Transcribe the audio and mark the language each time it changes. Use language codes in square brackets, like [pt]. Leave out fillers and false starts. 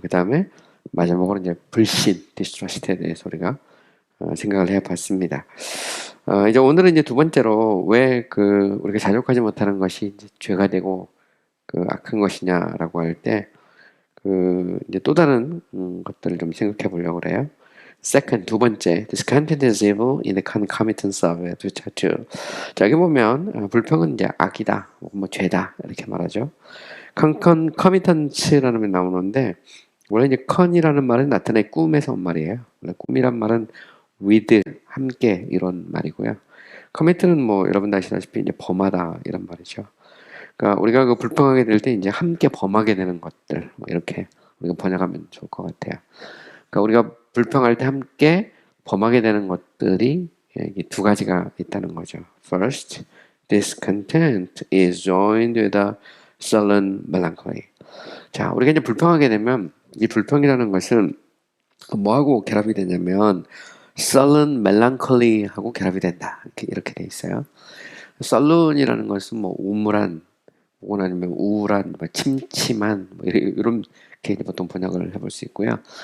[ko] 그 다음에 마지막으로 이제 불신, 디스트러스트에 대해서 우리가 생각을 해봤습니다. 이제 오늘은 이제 두 번째로 왜 우리가 자족하지 못하는 것이 이제 죄가 되고 악한 것이냐라고 할 때 이제 또 다른 것들을 좀 생각해 보려고 그래요. [en] Second, [ko] 두 번째, [en] this content is evil in the concomitance of it, which are two. [ko] 자, 여기 보면 불평은 이제 악이다, 뭐 죄다 이렇게 말하죠. concomitance라는 말 나오는데 원래 이제 con이라는 말은 나타내 꿈에서 온 말이에요. 원래 꿈이란 말은 with 함께 이런 말이고요. commit는 뭐 여러분 아시다시피 이제 범하다 이런 말이죠. 그러니까 우리가 불평하게 될 때 이제 함께 범하게 되는 것들 뭐 이렇게 우리가 번역하면 좋을 것 같아요. 그러니까 우리가 불평할 때 함께 범하게 되는 것들이 두 가지가 있다는 거죠. [en] First, discontent is joined with a sullen melancholy. [ko] 자, 우리가 이제 불평하게 되면 이 불평이라는 것은 뭐하고 결합이 되냐면 sullen melancholy하고 결합이 된다. 이렇게 돼 있어요. sullen이라는 것은 뭐 우물한 혹은 아니면 우울한, 뭐 침침한 뭐 이렇게 보통 번역을 해볼 수 있고요.